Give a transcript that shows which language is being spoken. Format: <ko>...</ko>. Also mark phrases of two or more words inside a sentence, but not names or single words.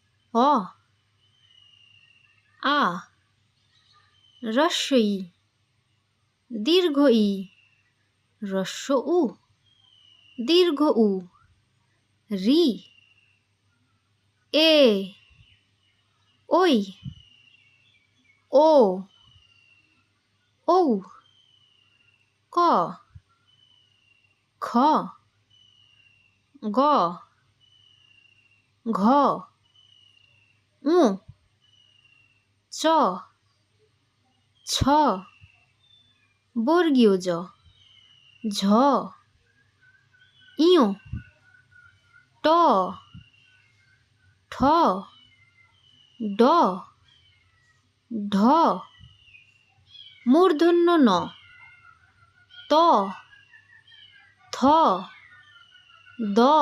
<bn>অ আ হ্রস্ব ই দীর্ঘ ই হ্রস্ব উ দীর্ঘ উ রি এ ওই ও ঔ ক খ গ ঘ ঙ চ ছ বর্গীয় জ ঝ ইয় ট ঠ ড ঢ মূর্ধন্য ন ত থ দ</bn>